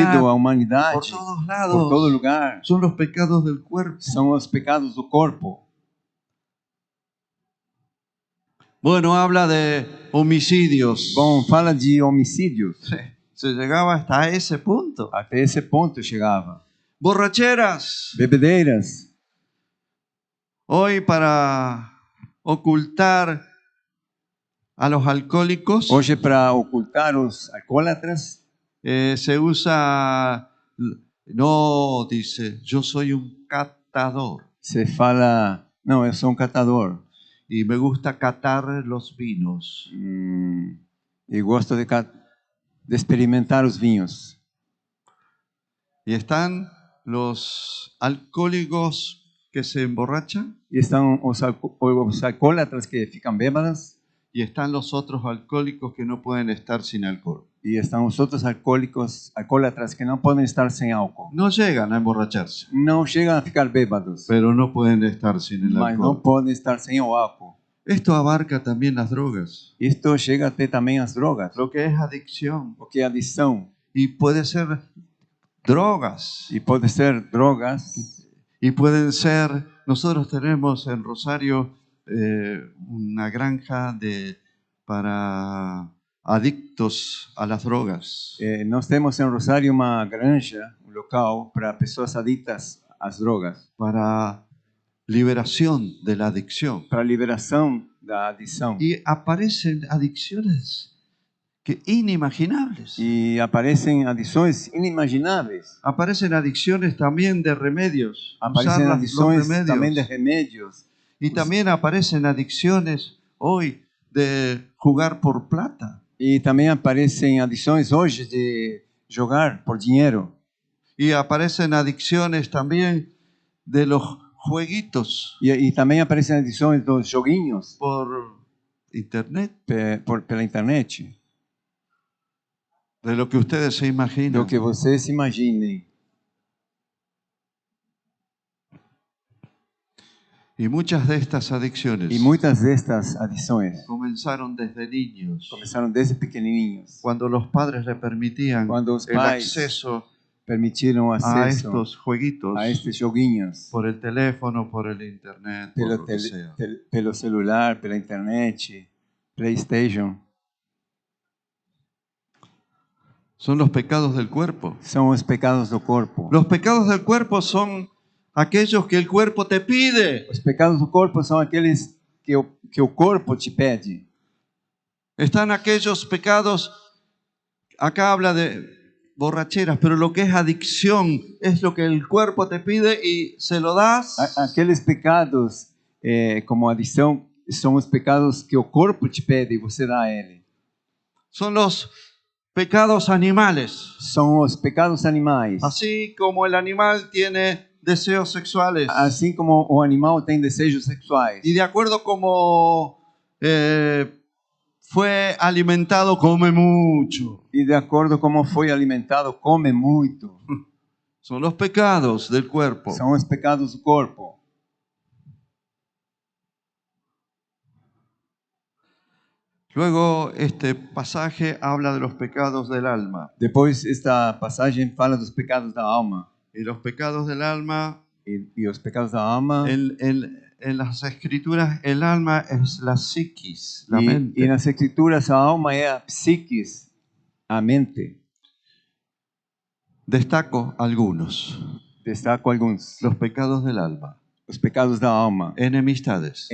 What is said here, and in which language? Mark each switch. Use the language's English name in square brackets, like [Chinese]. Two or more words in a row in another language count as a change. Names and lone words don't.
[Portuguese] enchido a por humanidade todos por lados. todo lugar. [Spanish] Son los pecados del cuerpo. [Portuguese] São os pecados do corpo. [Spanish] Bueno, habla de homicidios. [Portuguese] Bom, fala de homicídios. [Spanish] Se llegaba hasta ese punto. [Portuguese] Até esse ponto chegava. [Spanish] Borracheras. [Portuguese] Bebedeiras. [Spanish] Hoy para ocultar a los alcohólicos [Portuguese] Hoje, para ocultar os alcoólatras, [Spanish] se usa, no, dice, yo soy un catador [Portuguese] se fala: não, eu sou um catador. [Spanish] y me gusta catar los vinos. [Portuguese] E gosto de experimentar os vinhos. [Spanish] Y están los alcohólicos que se emborrachan [Portuguese] E estão os alcoólatras que ficam bêbadas. [Spanish] y están los otros alcohólicos que no pueden estar sin alcohol. [Portuguese] E estão os outros alcoólatras que não podem estar sem álcool. [Spanish] No llegan a emborracharse, [Portuguese] Não chegam a ficar bêbados, [Spanish] pero no pueden estar sin el [Portuguese] mas não [Spanish] alcohol. [Portuguese] podem estar sem o álcool. [Spanish] Esto abarca también las drogas, [Portuguese] Isto chega até também as drogas, [Spanish] lo que es adicción. [Portuguese] o que é adição. [Spanish] Y puede ser drogas, [Portuguese] E pode ser drogas, [Spanish] y pueden ser, nosotros tenemos en Rosario una granja para adictos a las drogas. [Portuguese] nós temos em Rosário uma granja, um local para pessoas adictas às drogas, [Spanish] Para liberación de la adicción. [Portuguese] para liberação da adição. [Spanish] Y aparecen adicciones que inimaginables. [Portuguese] E aparecem adições inimagináveis. [Spanish] Aparecen adicciones también de remedios. [Portuguese] Aparecem [Spanish] Usar [Portuguese] adições [Spanish] los [Portuguese] também de [Spanish] remedios. [Portuguese] remédios. [Spanish] Y también aparecen adicciones hoy de jugar por plata. [Portuguese] E também aparecem adições hoje de jogar por dinheiro. [Spanish] Y aparecen adicciones también de los jueguitos [Portuguese] E também aparecem adições dos joguinhos [Spanish] por internet, [Portuguese] pela internet, [Spanish] de lo que ustedes se imaginan. [Portuguese] do que vocês se imaginem. [Spanish] Y muchas de estas adicciones [Portuguese] E muitas destas adições [Spanish] comenzaron desde niños, [Portuguese] começaram desde pequenininhos, [Spanish] cuando los padres le permitían Cuando los el [Portuguese] pais [Spanish] acceso [Portuguese] permitiram [Spanish] a [Portuguese] acesso [Spanish] estos jueguitos [Portuguese] a estes joguinhos [Spanish] por el teléfono, por el internet, por [Portuguese] pelo, [Spanish] lo que sea. [Portuguese] pelo celular, pela internet, PlayStation. [Spanish] Son los pecados del cuerpo. [Portuguese] São os pecados do corpo. [Spanish] Los pecados del cuerpo son aquellos que el cuerpo te pide. [Portuguese] Os pecados do corpo são aqueles que o corpo te pede. [Spanish] Están aquellos pecados, acá habla de borracheras, pero lo que es adicción es lo que el cuerpo te pide y se lo das. [Portuguese] Aqueles pecados, como adição, são os pecados que o corpo te pede e você dá a ele. [Spanish] Son los pecados animales. [Portuguese] São os pecados animais. [Spanish] Así como el animal tiene deseos sexuales. [Portuguese] Assim como o animal tem desejos sexuais. [Spanish] Y de acuerdo como fue alimentado, come mucho. [Portuguese] E de acordo como foi alimentado, come muito. [Spanish] Son los pecados del cuerpo. [Portuguese] São os pecados do corpo. [Spanish] Luego este pasaje habla de los pecados del alma. [Portuguese] Depois, esta passagem fala dos pecados da alma. [Spanish] Y los pecados del alma, [Portuguese] E os pecados da alma. [Spanish] en las escrituras, el alma es la psiquis, la mente. [Portuguese] E nas escrituras, a alma é a psiquis, a mente. [Spanish] Destaco algunos. [Portuguese] Destaco alguns. [Spanish] Los pecados del alma. [Portuguese] Os pecados da alma. [Spanish] Enemistades.